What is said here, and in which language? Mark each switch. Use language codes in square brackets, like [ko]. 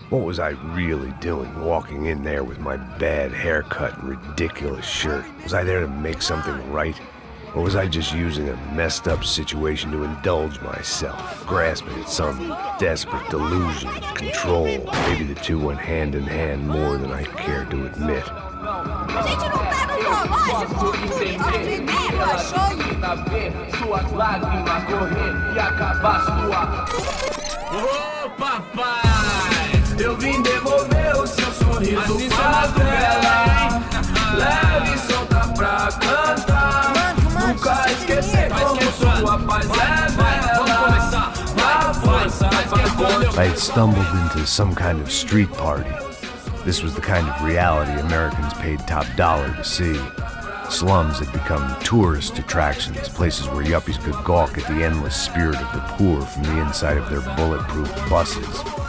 [en] What was I really doing walking in there with my bad haircut and ridiculous shirt? Was I there to make something right? Or was I just using a messed up situation to indulge myself, grasping at some desperate delusion of control? Maybe the two went hand in hand more than I cared to admit. [pt] Gente, não tá no zoológico! Suas lágrimas correr e acabar sua... Ô papai, eu vim devolver o seu sorriso favela. Leve e solta pra cantar. Nunca esquecer como sua paz é bela. Na força, [en] I had stumbled into some kind of street party. This was the kind of reality Americans paid top dollar to see. Slums had become tourist attractions, places where yuppies could gawk at the endless spirit of the poor from the inside of their bulletproof buses.